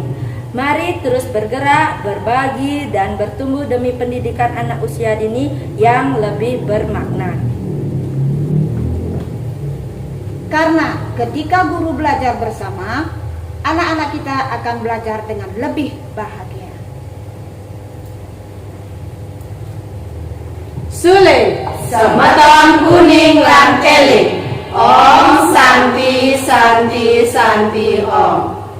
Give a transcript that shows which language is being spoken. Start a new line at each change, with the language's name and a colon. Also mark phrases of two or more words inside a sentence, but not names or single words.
Indonesian: Mari terus bergerak, berbagi, dan bertumbuh demi pendidikan anak usia dini yang lebih bermakna. Karena ketika guru belajar bersama, anak-anak kita akan belajar dengan lebih bahagia. Suling,
Balinese: Semeton Uning lan Eling.
Sanskrit: Om Santi Santi Santi Om.